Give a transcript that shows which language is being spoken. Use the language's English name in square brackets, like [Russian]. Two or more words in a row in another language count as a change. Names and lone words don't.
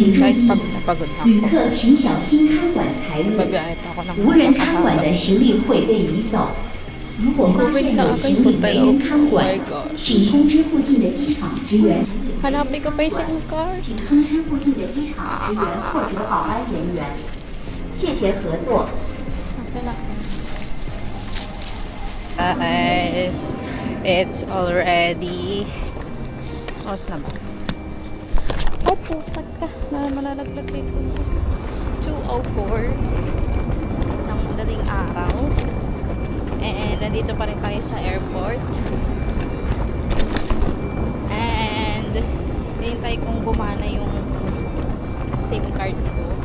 [Filipino] guys, pagod na ako. [Chinese] 旅客请小心看管财物， [Filipino] Babiyahe pa ako ng [Chinese] 无人看管 [Filipino] makakahaba. [Chinese] 的行李会被移走。如果发现有行李没人看管，请通知附近的机场职员， [Filipino] Hanapin ko pa yung SIM card. [Chinese] 请通知附近的机场职员或者保安人员。谢谢合作。 [English] Guys, it's already [Filipino] oras na ba? Ay, putak ka. Malalaglag kayo. 2:04 ng madaling araw. And nandito pa rin tayo sa airport. And hinintay kong gumana yung SIM card ko.